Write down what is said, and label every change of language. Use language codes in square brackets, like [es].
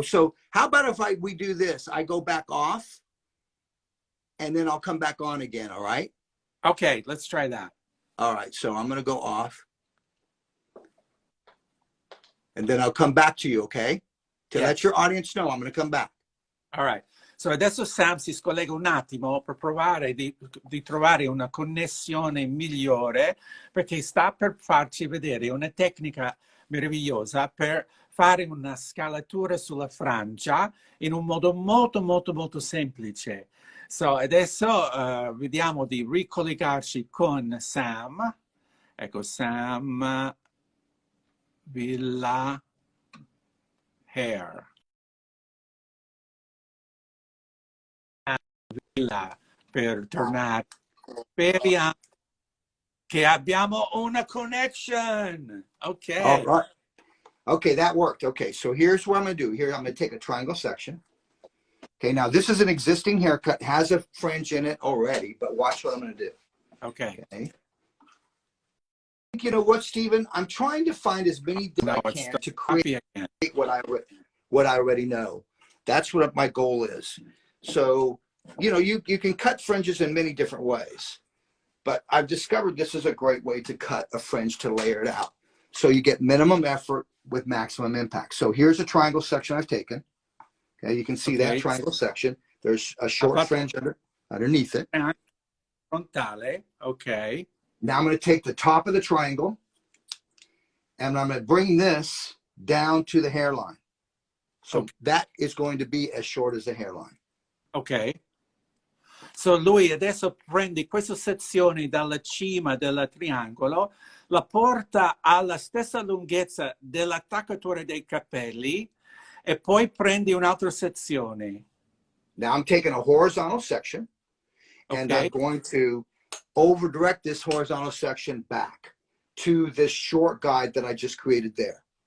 [en] So how about if we do this? I go back off, and then I'll come back on again. All right. Okay, let's try that. All right. So I'm going to go off, and then I'll come back to you. Okay. To Yeah. let your audience know I'm going to come back. All right. [it] So adesso Sam si scollega un attimo per provare di trovare una connessione migliore, perché sta per farci vedere una tecnica meravigliosa per fare una scalatura sulla frangia in un modo molto molto molto semplice. So, adesso vediamo di ricollegarci con Sam. Ecco, Sam Villa Hair. Villa per tornare. Speriamo che abbiamo una connection. [en] All Ok. right. Okay, that worked. Okay, so here's what I'm going to do. Here, I'm going to take a triangle section. Okay, now this is an existing haircut, has a fringe in it already, but watch what I'm going to do. Okay. Okay. You know what, Stephen? I'm trying to find as many as I It's can to copy create again. what I already know. That's what my goal is. So, you know, you can cut fringes in many different ways, but I've discovered this is a great way to cut a fringe to layer it out. So you get minimum effort with maximum impact. So here's a triangle section I've taken. Okay, you can see that triangle section. There's a short fringe underneath it. [it] Frontale, okay. [en] Now I'm going to take the top of the triangle and I'm going to bring this down to the hairline. So that is going to be as short as the hairline. Ok. [it] So lui adesso prende questa sezione dalla cima del triangolo, la porta alla stessa lunghezza dell'attaccatura dei capelli e poi prendi un'altra sezione. [en] Now I'm taking a horizontal section and I'm going to over direct this horizontal section back to this short guide that I just created there.